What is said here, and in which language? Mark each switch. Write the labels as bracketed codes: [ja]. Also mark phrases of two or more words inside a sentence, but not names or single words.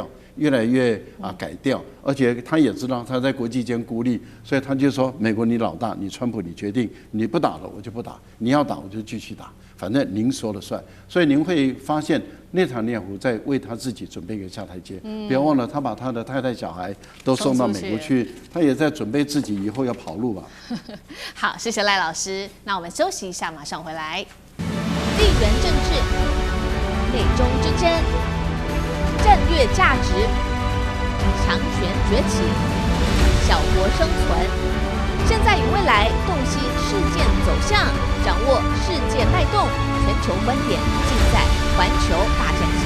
[zh] 越來越改掉，而且他也知道他在國際間孤立，所以他就說：美國你老大，你川普你決定，你不打了我就不打，你要打我就繼續打，反正您說了算。所以您會發現內塔尼亞胡在為他自己準備一個下台階。不要忘了，他把他的太太小孩都送到美國去，他也在準備自己以後要跑路吧。好，謝謝賴老師。那我們休息一下，馬上回來。地緣政治，美中之爭。戰略價值，強權崛起，小國生存，現在與未來洞悉事件走向， 掌握世界脈動，全球觀點盡在環球大